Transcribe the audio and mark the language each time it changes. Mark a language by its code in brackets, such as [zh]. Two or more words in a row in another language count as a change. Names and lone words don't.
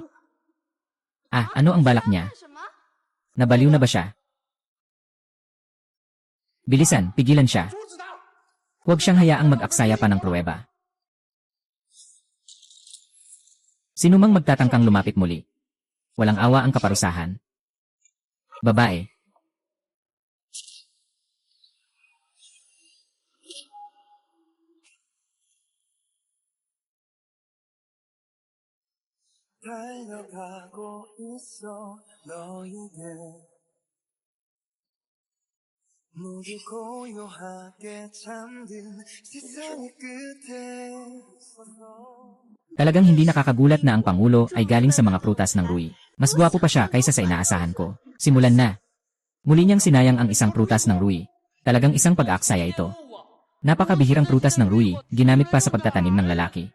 [tl] Ano ang balak niya? Nabaliw na ba siya? Bilisan, pigilan siya. Huwag siyang hayaang mag-aksaya pa ng pruweba. Sinumang magtatangkang lumapit muli. Walang awa ang kaparusahan. Babae. [ko] 달려가고 있어 너에게 모두 고요하게 잠든 세상의 끝에 [tl] Talagang hindi nakakagulat na ang Pangulo ay galing sa mga prutas ng Rui. Mas gwapo pa siya kaysa sa inaasahan ko. Simulan na. Muli niyang sinayang ang isang prutas ng Rui. Talagang isang pag-aaksaya ito. Napakabihirang prutas ng Rui, ginamit pa sa pagtatanim ng lalaki.